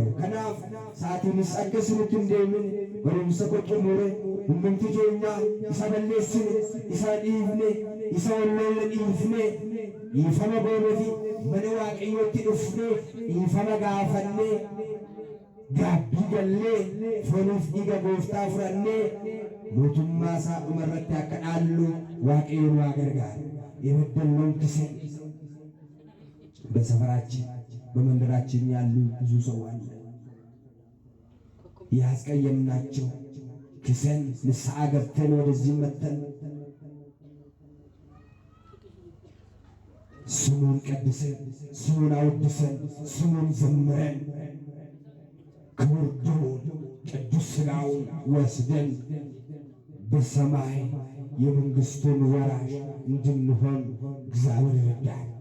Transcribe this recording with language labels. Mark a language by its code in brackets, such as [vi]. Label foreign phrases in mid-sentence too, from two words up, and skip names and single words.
[om] Kanaaf saatiinis akkasumatti hin deemine barumsa qulqullure hundumti keenya isa balleessine isa dhiifne isa wallolle dhiifne dhiifama goonefi mana Waaqayyootti dhufne dhiifama gaafannee gaabbii gallee fooniif dhiiga gooftaa fudhannee mootummaa isaa dhumarratti akka dhaallu Waaqayyo nu haa gargaaru። [am] የበደልነውን ክሰን በሰፈራችን በመንደራችን ያሉ ብዙ ሰው አለ ያስቀየምናቸው ክሰን ንስሐ ገብተን ወደዚህ መተን ስሙን ቀድሰን ስሙን አወድሰን ስሙን ዘምረን ክቡር ደሙን ቅዱስ ሥጋውን ወስደን በሰማይ የመንግሥቱን ወራሽ እንድንሆን እግዚአብሔር ይርዳን።